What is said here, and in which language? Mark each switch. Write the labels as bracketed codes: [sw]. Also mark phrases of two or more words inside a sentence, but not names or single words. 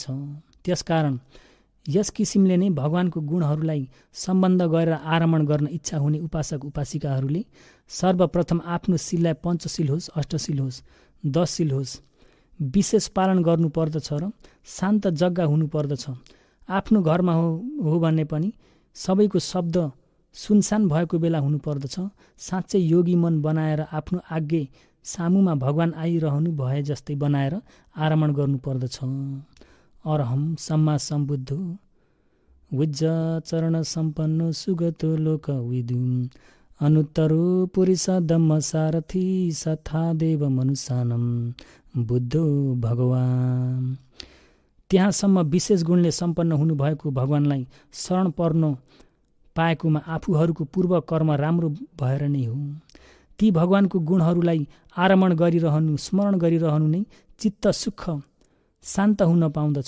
[ne] त्यसकारण यस किसिमले नै भगवानको गुणहरूलाई सम्बन्ध गरेर आरमण गर्न इच्छा हुने उपासक उपासिकाहरूले सर्वप्रथम आफ्नो शीललाई पञ्चशील होस्, अष्टशील होस्, 10 शील होस् विशेष पालन गर्नुपर्दछ र शान्त जग्गा हुनुपर्दछ। आफ्नो घरमा हो भने पनि सबैको शब्द सुनसान भएको बेला हुनुपर्दछ। साँच्चै योगी मन बनाएर आफ्नो आज्ञे सामुमा भगवान आइरहनु भए जस्तै बनाएर आरमण गर्नुपर्दछ। [pi] अरहम सम्मा सम्बुद्धो विज्ज चरण सम्पन्नो सुगतो लोक विदु अनुत्तरो पुरुष धम्म सारथी सथा देव मनुष्यानम बुद्धो भगवान। [ne] त्यहाँसम्म विशेष गुणले सम्पन्न हुनुभएको भगवानलाई शरण पर्न पाएकोमा आफूहरूको पूर्व कर्म राम्रो भएर नै हो। ती भगवानको गुणहरूलाई आरमण गरिरहनु, स्मरण गरिरहनु नै चित्त सुख शान्त हुन पाउँदछ।